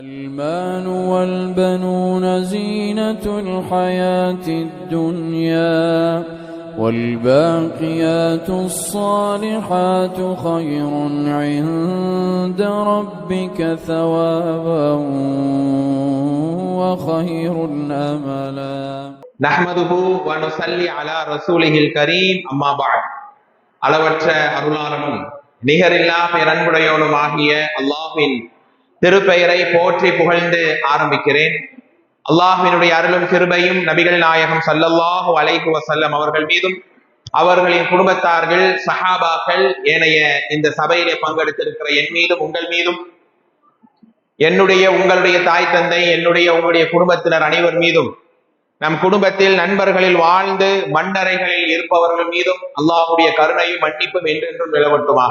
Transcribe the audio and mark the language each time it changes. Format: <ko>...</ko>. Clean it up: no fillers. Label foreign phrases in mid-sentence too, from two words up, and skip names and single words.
<ar>المال والبنون زينة الحياة الدنيا والباقيات الصالحات خير عند ربك ثوابا وخير أملا. نحمده ونصلي على رسوله الكريم أما بعد.</ar> <ta>அளவற்ற அருளாளனும் நிகரில்லா பேரன்புடையவனும் ஆகிய அல்லாஹ்வின் திருப்பெயரை போற்றி புகழ்ந்து ஆரம்பிக்கிறேன். அல்லாஹ்வினுடைய அருளும் கிருபையும் நபிகள் நாயகம்</ta> <ar>صلى الله عليه وسلم</ar> <ta>அவர்கள் மீதும் அவர்களின் குடும்பத்தார்கள் சஹாபாக்கள் ஏனைய இந்த சபையிலே பங்கெடுத்திருக்கிற என் மீதும் உங்கள் மீதும் உங்களுடைய தாய் தந்தை உங்களுடைய குடும்பத்தினர் அனைவர் மீதும் நம் குடும்பத்தில் நண்பர்களில் வாழ்ந்து மண்ணறைகளில் இருப்பவர்கள் மீதும் அல்லாஹ்வுடைய கருணையும் மன்னிப்பும் என்றென்றும் நிலவட்டுமாக.</ta>